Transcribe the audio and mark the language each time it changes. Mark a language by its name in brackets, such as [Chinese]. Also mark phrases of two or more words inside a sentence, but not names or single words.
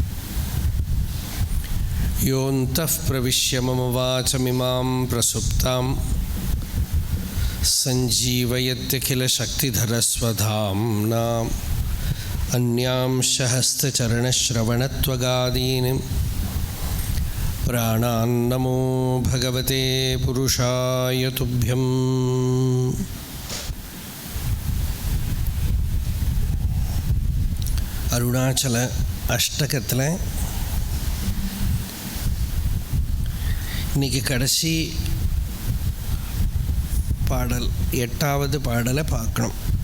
[Sanskrit] योऽन्तः प्रविश्य मम वाचमिमां प्रसुप्तां सञ्जीवयत्यखिलशक्तिधरस्वधाम्ना अन्यांश हस्तचरणश्रवणत्वगादीन् प्राणान्नमो भगवते पुरुषाय तुभ्यम्। [Tamil] அருணாச்சல அஷ்டகத்தில் இன்றைக்கி கடைசி பாடல் 8வது பாடலை பார்க்கணும்.